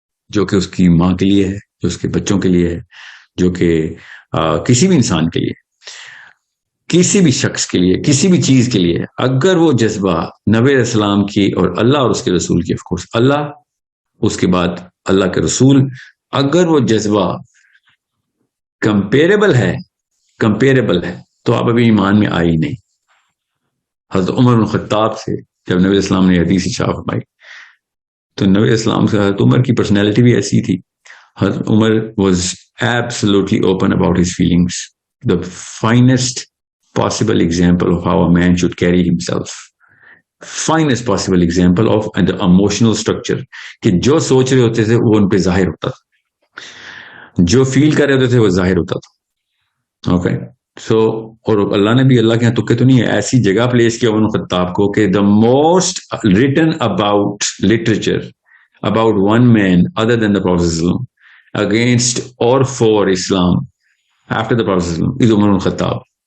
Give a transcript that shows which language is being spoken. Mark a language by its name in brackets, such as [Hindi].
[Urdu] جو کہ اس کی ماں کے لیے ہے، جو اس کے بچوں کے لیے ہے، جو کہ کسی بھی انسان کے لیے، کسی بھی شخص کے لیے، کسی بھی چیز کے لیے، اگر وہ جذبہ نبی علیہ السلام کی اور اللہ اور اس کے رسول کی، آف کورس اللہ، اس کے بعد اللہ کے رسول، اگر وہ جذبہ کمپیریبل ہے تو آپ ابھی ایمان میں آئی نہیں. حضرت عمر بن خطاب سے جب نبی علیہ السلام نے حدیث ارشاد فرمائی تو نبی علیہ السلام سے حضرت عمر کی پرسنالٹی بھی ایسی تھی. [English] Hazrat Umar was absolutely open about his feelings, the finest possible example of how a man should carry himself, finest possible example of the emotional structure [Urdu] کہ جو سوچ رہے ہوتے تھے وہ ان پہ ظاہر ہوتا تھا. جو فیل کر رہے ہوتے تھے وہ ظاہر ہوتا تھا. اوکے سو اور اللہ نے بھی اللہ کے یہاں تکے تو نہیں ہے, ایسی جگہ پلیس کیا عمر خطاب کو کہ [English] The most written about literature about one man other than the Prophet against or for Islam after the Prophet is Umar al-Khattab.